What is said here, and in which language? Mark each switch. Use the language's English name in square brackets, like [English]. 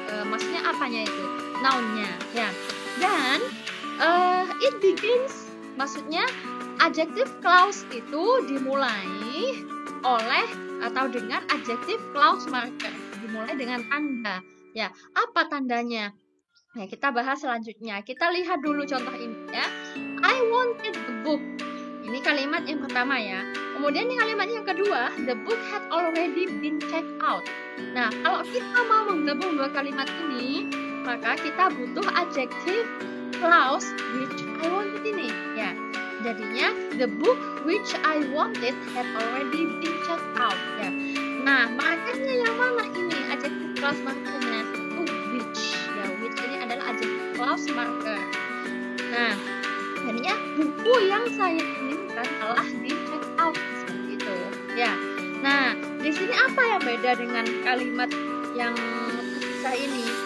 [Indonesian] Maksudnya apanya itu? Nounnya. Ya. Dan [English] it begins, [Indonesian] maksudnya adjective clause itu dimulai oleh atau dengan adjective clause marker, dimulai dengan tanda. Ya, apa tandanya? Nah, kita bahas selanjutnya. Kita lihat dulu contoh ini ya. [English] I wanted the book. [Indonesian] Ini kalimat yang pertama ya. Kemudian di kalimat yang kedua, [English] the book had already been checked out. [Indonesian] Nah, kalau kita mau menggabung 2 kalimat ini, maka kita butuh adjective clause which I wanted ini. [English] Ya, jadinya the book which I wanted had already been checked out. Ya. [Indonesian] Nah, markernya yang mana ini? Adjective clause markernya itu which. Ya, which ini adalah adjective clause marker. Nah, jadinya buku yang saya inginkan telah di check out seperti itu. Ya. Nah, di sini apa yang beda dengan kalimat yang terpisah ini?